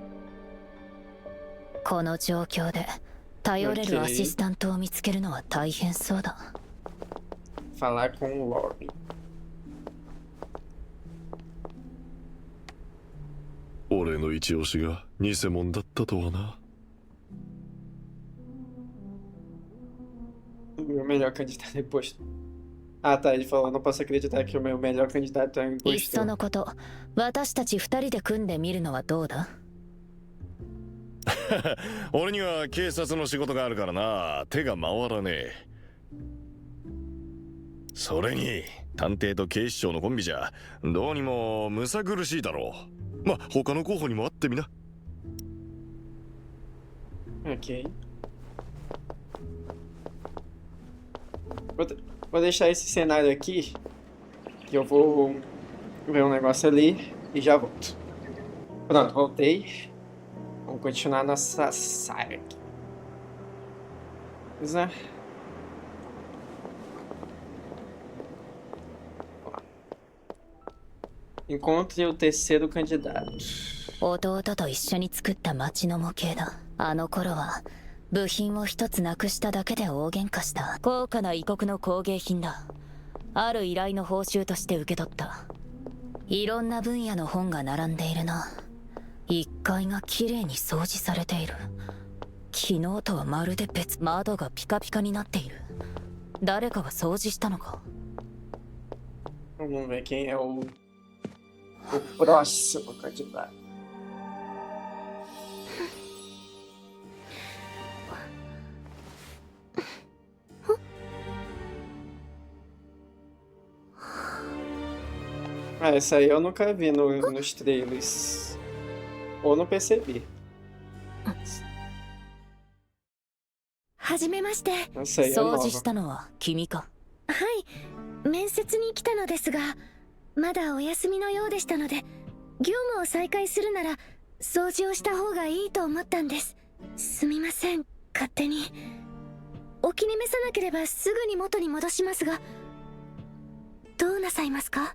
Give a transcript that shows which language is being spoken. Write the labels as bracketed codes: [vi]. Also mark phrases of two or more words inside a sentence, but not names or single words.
[ja] この状況で頼れるアシスタントを見つけるのは大変そうだ。 [pt] Falar com o Lobby. [ja] 俺の一押しが偽物だったとはな。 [pt] O meu melhor candidato é impostor. Ah, tá. Ele falou: não posso acreditar que o meu melhor candidato é um [ja] いっそ [pt] impostor. [ja] のこと、私たち二人で組んでみるのはどうだ？俺には警察の仕事があるからな、手が回らねえ。それに探偵と警視庁のコンビじゃどうにもむさ苦しいだろう。ま、他の候補にも会ってみな。 [pt] Ok. Vou deixar esse cenário aqui. Que eu vou ver um negócio ali e já volto. Pronto, voltei. Vamos continuar nossa saga aqui. Beleza? Encontre o terceiro candidato. [ja] 弟と一緒に作った町の模型だ。あの頃は部品を一つなくしただけで大喧嘩した。高価な異国の工芸品だ。ある依頼の報酬として受け取った。いろんな分野の本が並んでいるな。1階がきれいに掃除されている。昨日とはまるで別。窓がピカピカになっている。誰かが掃除したのか？ [pt] Vamos ver quem é o próximo candidato. Ah, essa aí eu nunca vi nos trailers. Ou não percebi. [ja] はじめまして。 [pt] Essa aí é [ja] 掃 [pt] nova. [ja] 除したのは君か。はい面接に来たのですがまだお休みのようでしたので業務を再開するなら掃除をした方がいいと思ったんです。すみません勝手にお気に召さなければすぐに元に戻しますがどうなさいますか？